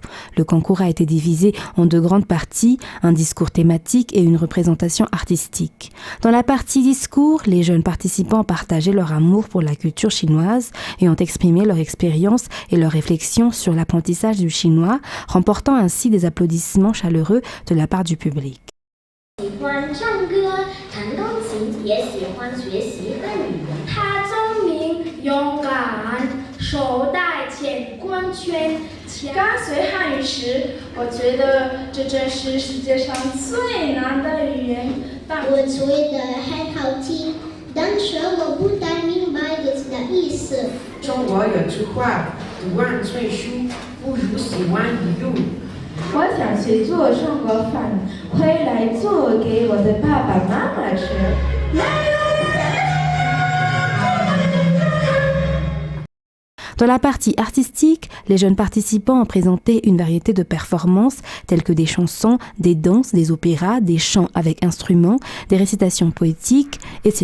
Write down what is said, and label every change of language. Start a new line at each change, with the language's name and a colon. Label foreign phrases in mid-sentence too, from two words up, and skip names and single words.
French: Le concours a été divisé en 2 grandes parties, un discours thématique et une représentation artistique. Dans la partie discours, les jeunes participants partageaient leur amour pour la culture chinoise et ont exprimé leur expérience et leurs réflexions sur l'apprentissage du chinois, remportant ainsi des applaudissements chaleureux de la part du public.
Chinese: 喜欢唱歌，弹钢琴，也喜欢学习和语言。他聪明、勇敢，手带乾光圈。刚学汉语时，我觉得这真是世界上最难的语言。我觉得很好听，但是我不太明白歌词的意思。中国有句话：“读万卷书，不如行万里路。” 我想去做中国饭，回来做给我的爸爸妈妈吃。
French: Dans la partie artistique, les jeunes participants ont présenté une variété de performances telles que des chansons, des danses, des opéras, des chants avec instruments, des récitations poétiques, etc.